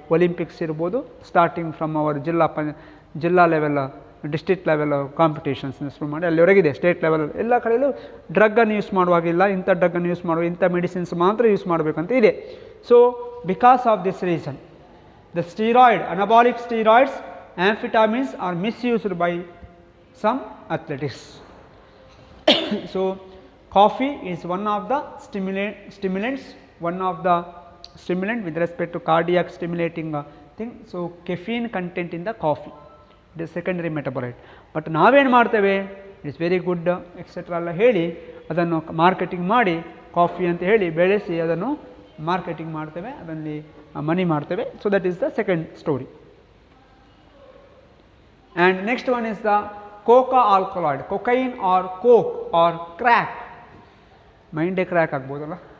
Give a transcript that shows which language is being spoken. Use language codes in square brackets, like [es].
[kn] Olympics ಇರ್ಬೋದು, [en] starting from our [kn] ಜಿಲ್ಲಾ level, district level competitions ಶುರು ಮಾಡಿ ಅಲ್ಲಿವರೆಗಿದೆ, ಸ್ಟೇಟ್ ಲೆವೆಲ್ ಎಲ್ಲ ಕಡೆಯಲ್ಲೂ ಡ್ರಗ್ಗನ್ನು ಯೂಸ್ ಮಾಡುವಾಗಿಲ್ಲ, ಇಂಥ ಡ್ರಗ್ಗನ್ನು ಯೂಸ್ ಮಾಡುವ, ಇಂಥ ಮೆಡಿಸಿನ್ಸ್ ಮಾತ್ರ ಯೂಸ್ ಮಾಡಬೇಕಂತ ಇದೆ. [en] So because of this reason the steroid, anabolic steroids amphetamines are misused by some athletics. So, coffee is one of the stimulants, one of the stimulant with respect to cardiac stimulating thing. So, caffeine content in the coffee, it is secondary metabolite. [kn] But ನಾವೇನು ಮಾಡ್ತೇವೆ, [en] it's very good etcetera [kn] ಎಲ್ಲ ಹೇಳಿ ಅದನ್ನು marketing ಮಾಡಿ coffee ಅಂತ ಹೇಳಿ ಬೆಳೆಸಿ ಅದನ್ನು ಮಾರ್ಕೆಟಿಂಗ್ ಮಾಡ್ತೇವೆ, ಅದರಲ್ಲಿ ಮನಿ ಮಾಡ್ತೇವೆ. [en] So that is the second story. And next one is the coca alkaloid, cocaine or coke or crack, [kn] ಮೈಂಡೇ crack ಆಗ್ಬೋದಲ್ಲ.